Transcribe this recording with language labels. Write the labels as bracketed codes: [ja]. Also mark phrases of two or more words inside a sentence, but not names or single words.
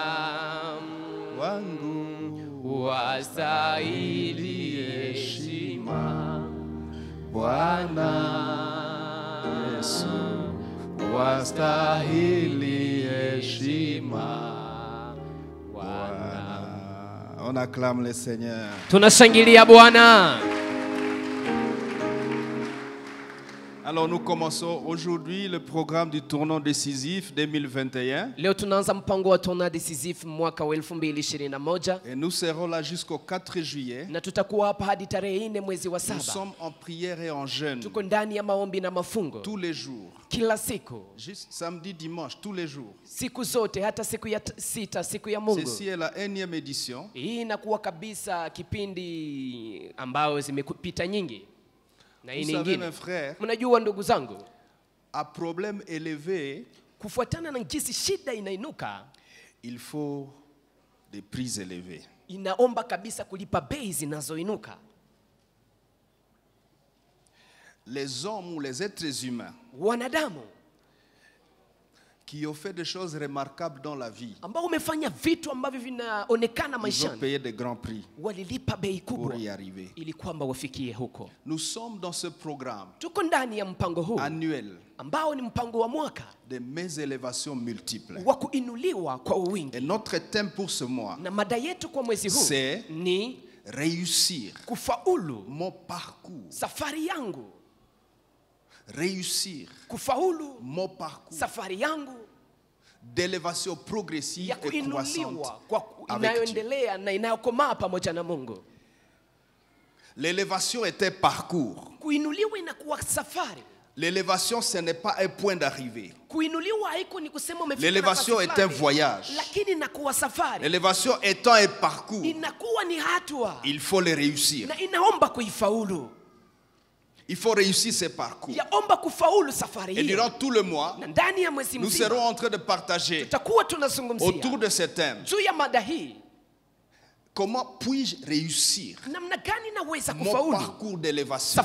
[sw] wangu. Wastahili heshima Bwana Yesu, wastahili heshima Bwana. [fr] On acclame le Seigneur. [sw] Tunashangilia Bwana. [fr] Alors nous commençons aujourd'hui le programme du tournant décisif 2021. [sw] Leo tunaanza mpango wa [fr] tournant décisif [sw] mwaka wa 2021. [fr] Et nous serons là jusqu'au 4 juillet. [sw] Na tutakuwa hapa hadi tarehe 4 mwezi wa 7. [fr] Nous sommes en prière et en jeûne. [sw] Tuko ndani ya maombi na mafungo. [fr] Tous les jours. [sw] Kila siku. [fr] Juste samedi, dimanche, tous les jours. [sw] Siku zote, hata siku ya 6, siku ya Mungu. [fr] Ceci est la 1e édition. [sw] Hii inakuwa kabisa kipindi ambao zimepita nyingi. Na hii nyingine. Mnajua ndugu zangu, [fr] à problème élevé, [sw] kufuatana na jinsi shida inainuka, [fr] il faut des prix élevés. [sw] Inaomba kabisa kulipa bei zinazoinuka. [fr] Les hommes ou les êtres humains [sw] wanadamu [fr] qui ont fait des choses remarquables dans la vie, [sw] ambao umefanya vitu ambavyo vinaonekana maishani, [fr] ils ont payé des grands prix [sw] walilipa bei kubwa [fr] pour y arriver. [sw] ili kwamba wafikie huko. [fr] Nous sommes dans ce programme [sw] tuko ndani ya mpango huu [fr] annuel [sw] ambao ni mpango wa mwaka [fr] de mes élévations multiples. [sw] wa kuinuliwa kwa wingi. [fr] Et notre thème pour ce mois, [sw] na mada yetu kwa mwezi huu ni [fr] réussir [sw] kufaulu [fr] mon parcours. [sw] Safari yangu. [fr] Réussir [sw] kufaulu [fr] mon parcours. [sw] Safari yangu [fr] d'élévation progressive et croissante avec Dieu. [sw] Na inayokomaa pamoja na Mungu. [fr] L'élévation est un parcours. [sw] Kuinuliwa inakuwa safari. [fr] L'élévation, ce n'est pas un point d'arrivée. L'élévation est un voyage. L'élévation étant un parcours, il faut le réussir. Il faut réussir ces parcours. Et durant tout le mois, nous serons en train de partager autour de ce thème comment puis-je réussir mon parcours d'élévation?